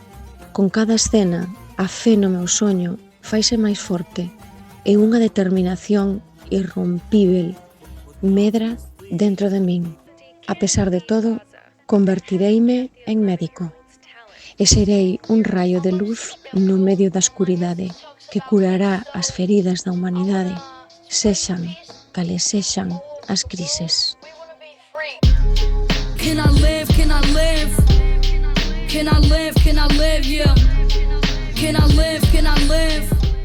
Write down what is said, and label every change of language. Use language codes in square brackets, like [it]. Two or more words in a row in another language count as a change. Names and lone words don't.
[gl] Con cada escena, a fe no meu soño faise máis forte e unha determinación irrompível medra dentro de min. A pesar de todo, convertireime en médico e serei un raio de luz no medio da escuridade que curará as feridas da humanidade, sexan cales sexan as crises. [en] Can I live? Can I live? Can I live? Can I live? Yeah. Can I live? Can I live?